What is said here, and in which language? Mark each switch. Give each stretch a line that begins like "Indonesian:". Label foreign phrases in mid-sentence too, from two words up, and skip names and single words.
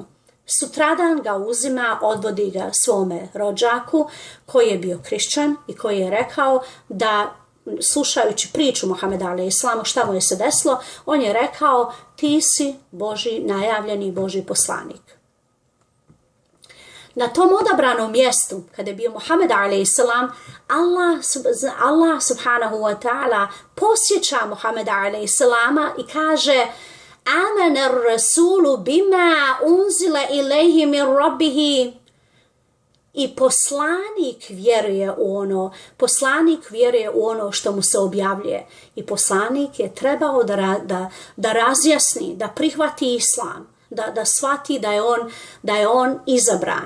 Bosnian: Sutradan ga uzima, odvodi ga svome rođaku koji je bio kršćan i koji je rekao da, slušajući priču Muhammeda alejhisselamu šta mu je se desilo, on je rekao: ti si Božji najavljeni Božji poslanik. Na tom odabranom mjestu, kada je bio Muhammed alejhisselam,
Arabic: الله سبحانه وتعالى
Bosnian: posjeća Muhammeda alejhisselama i kaže:
Arabic: آمَنَ الرَّسُولُ بِمَا أُنْزِلَ إِلَيْهِ مِنْ رَبِّهِ.
Bosnian: I poslanik vjeruje u ono što mu se objavljuje. I poslanik je trebao da razjasni, da prihvati islam, da shvati da je on izabran.